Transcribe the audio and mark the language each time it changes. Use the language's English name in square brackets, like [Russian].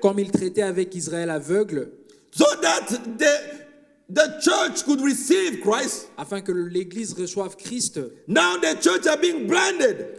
[French] comme il traitait avec Israël aveugle, [English] so that the church could receive Christ. [French] afin que l'Église reçoive Christ. [English] Now the church are being blinded